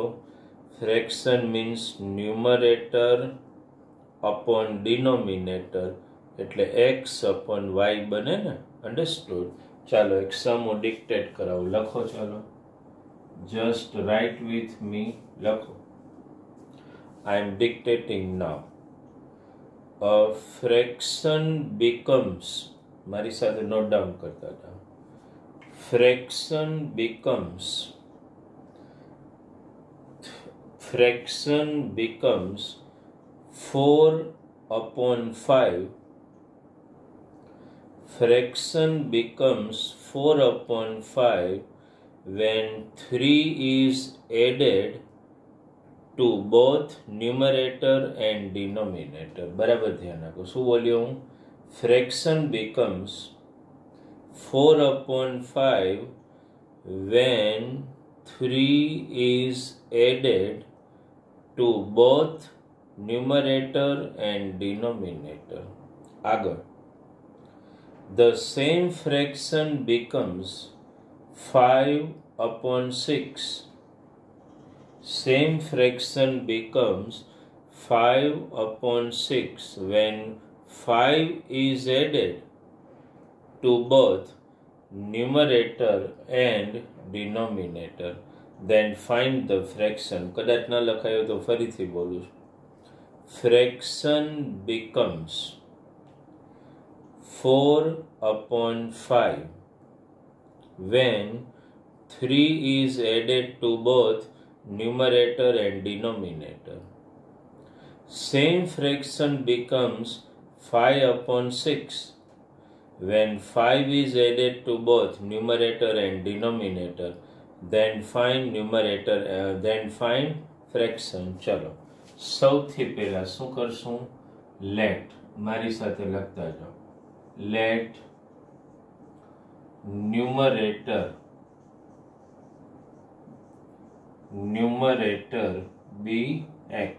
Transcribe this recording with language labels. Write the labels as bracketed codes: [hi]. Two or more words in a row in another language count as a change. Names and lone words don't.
[en] fraction means numerator upon denominator, [gu] એટલે x અપોન y બને ને. અન્ડરસ્ટુડ? ચાલો એક સમ હું ડિક્ટેટ કરાવું. લખો, ચાલો [en] just write with me. [gu] લખો. [en] I am dictating now. A fraction becomes, [gu] મારી સાથે [en] note down [gu] કરતા હતા. [en] Fraction becomes 4/5. Fraction becomes 4/5 when 3 is added to both numerator and denominator. [gu] બરાબર ધ્યાન રાખો. શું બોલ્યો હું? [en] ફ્રેક્શન becomes 4/5 when 3 is added to both numerator and denominator. [gu] આગળ. [en] The same fraction becomes 5/6. Same fraction becomes 5/6 when 5 is added to both numerator and denominator. Then find the fraction. [gu] કદાચ ન લખાયો તો ફરીથી બોલું છું. [en] Fraction becomes 4/5 when 3 is added to both numerator and denominator. Same fraction becomes 5/6 when 5 is added to both numerator and denominator. Then find numerator, then find fraction. [gu] ચલો સૌથી પહેલા શું કરશું? લેટ મારી સાથે લખતા જાઓ. [en] let numerator be x.